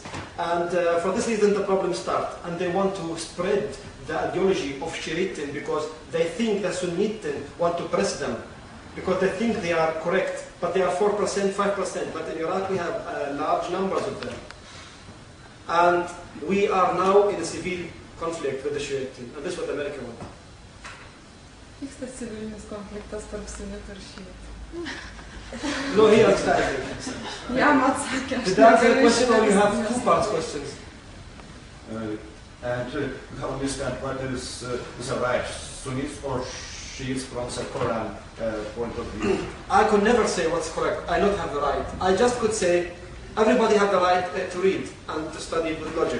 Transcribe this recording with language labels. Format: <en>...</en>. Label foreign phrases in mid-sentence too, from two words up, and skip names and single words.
<en>And for this reason the problems start, and they want to spread the ideology of Shiite because they think the Sunnitin want to press them, because they think they are correct, but they are 4%, 5%, but in Iraq we have large numbers of them. And we are now in a civil conflict with the Shiite, and this is what America wants.</en> <lt>Vyksta civilinis konfliktas tarp sunitų ir šiitų.</lt> <en>No, he understands.</en> <lt>Jam atsakė.</lt> <en>Did that answer the question, or you have two parts questions? And how do you stand? What is the right, Sunnis or Shiites from the Quran point of view? I could never say what's correct. I don't have the right. I just could say everybody has the right to read and to study with logic.</en>